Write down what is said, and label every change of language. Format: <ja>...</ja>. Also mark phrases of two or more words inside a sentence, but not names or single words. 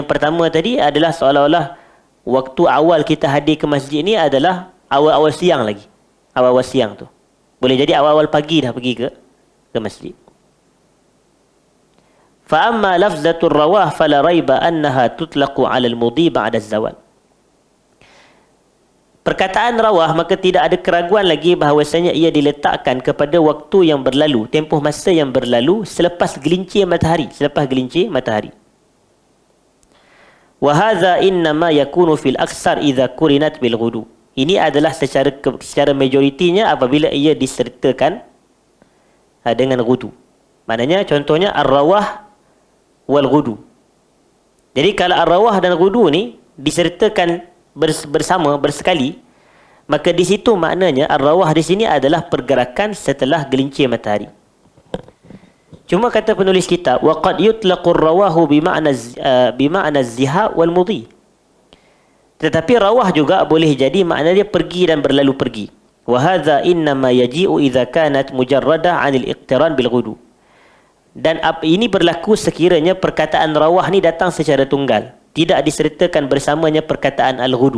<ms>Pandangan yang pertama tadi adalah seolah-olah waktu awal kita hadir ke masjid ni adalah awal-awal siang lagi. Awal-awal siang tu. Boleh jadi awal-awal pagi dah pergi ke masjid.</ms> <ar>فأما لفظة الرواح فلا ريب أنها تطلق على المضي بعد الزوال.</ar> <ms>Perkataan rawah, maka tidak ada keraguan lagi bahawasanya ia diletakkan kepada waktu yang berlalu, tempoh masa yang berlalu selepas gelincir matahari,</ms> <ar>وهذا إنما يكون في الأكثر إذا قرنت بالغدو.</ar> <ms>Ini adalah secara majoritinya apabila ia disertakan dengan ghudu. Maknanya contohnya</ms> <ar>الرواح والغدو.</ar> <ms>Jadi kalau ar-rawah dan ghudu ni disertakan bersama, bersekali, maka di situ maknanya ar-rawah di sini adalah pergerakan setelah gelincir matahari. Cuma kata penulis kitab,</ms> <ar>وقد يطلق الرواح بمعنى الذهاب والمضي.</ar> <ms>Tetapi rawah juga boleh jadi makna dia pergi dan berlalu pergi.</ms> <ar>وهذا إنما يجيء إذا كانت مجردة عن الاقتران بالغدو.</ar> <ms>Dan ini berlaku sekiranya perkataan rawah ni datang secara tunggal, tidak disertakan bersamanya perkataan al-ghudu.</ms>